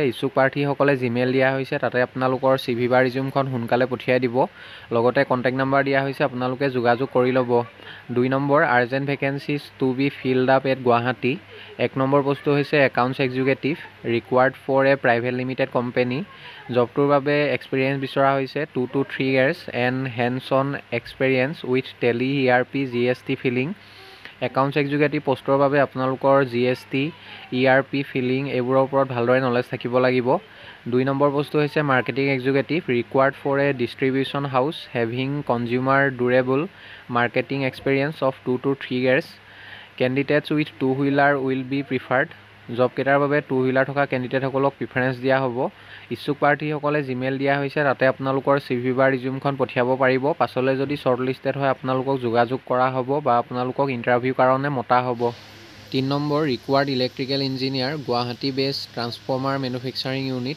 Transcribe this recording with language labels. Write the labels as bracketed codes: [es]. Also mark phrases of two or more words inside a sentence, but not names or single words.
[as] ইচ্ছুক প্ৰাৰ্থীসকলে জিমেইল দিয়া হৈছে, তাতে আপোনালোকৰ CV বা ৰিজিউমখন সোনকালে পঠিয়াই দিব। লগতে কণ্টেক্ট নাম্বাৰ দিয়া হৈছে, আপোনালোকে যোগাযোগ কৰি ল'ব। [en] 2 নম্বৰ, urgent vacancies to be filled up at গুৱাহাটী। 1 [as] নম্বৰ পোষ্টটো হৈছে [en] Accounts Executive, required for a private limited company. [as] জবটোৰ বাবে এক্সপিৰিয়েঞ্চ বিচৰা হৈছে [en] 2 to 3 years and hands on experience with Tally ERP GST filing. [as] একাউণ্টছ এক্সিকিউটিভ পোষ্টৰ বাবে আপোনালোকৰ GST ERP ফিলিং এইবোৰৰ ওপৰত ভালদৰে নলেজ থাকিব লাগিব। [en] 2 [as] নম্বৰ পোষ্টটো হৈছে [en] Marketing Executive, required for a distribution house having consumer durable marketing experience of 2 to 3 years. Candidates with 2 wheeler will be preferred. [as] জবকেইটাৰ বাবে 2 wheeler থকা কেণ্ডিডেটসকলক প্ৰিফাৰেঞ্চ দিয়া হ'ব। ইচ্ছুক প্ৰাৰ্থীসকলে জিমেইল দিয়া হৈছে, তাতে আপোনালোকৰ CV বা ৰিজিউমখন পঠিয়াব পাৰিব। পাছলৈ যদি শ্বৰ্টলিষ্টেড হয় আপোনালোকক যোগাযোগ কৰা হ'ব বা আপোনালোকক ইণ্টাৰভিউৰ কাৰণে মতা হ'ব। [en] 3 নম্বৰ, Required Electrical Engineer, Guwahati based transformer manufacturing unit.